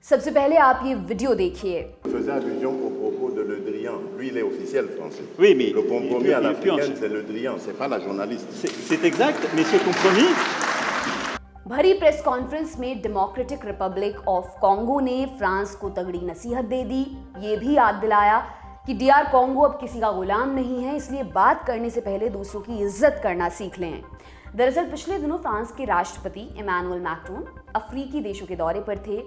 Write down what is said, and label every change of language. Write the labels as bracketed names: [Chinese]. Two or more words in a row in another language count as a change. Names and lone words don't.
[Hindi] सबसे पहले आप ये वीडियो देखिए। [French] faisait allusion au propos de Le Drian. Lui, il est officiel français. Oui, mais le compromis à il l'africaine, c'est Le Drian, c'est pas la journaliste. C'est exact, mais ce compromis, [Hindi] भरी [English] press conference [Hindi] में डेमोक्रेटिक रिपब्लिक ऑफ कॉन्गो ने फ्रांस को तगड़ी नसीहत दे दी। ये भी याद दिलाया कि डीआर कॉन्गो अब किसी का गुलाम नहीं है, इसलिए बात करने से पहले दूसरों की इज्जत करना सीख लें। दरअसल पिछले दिनों फ्रांस के राष्ट्रपति इमैनुअल मैक्रोन अफ्रीकी देशों के दौरे पर थे।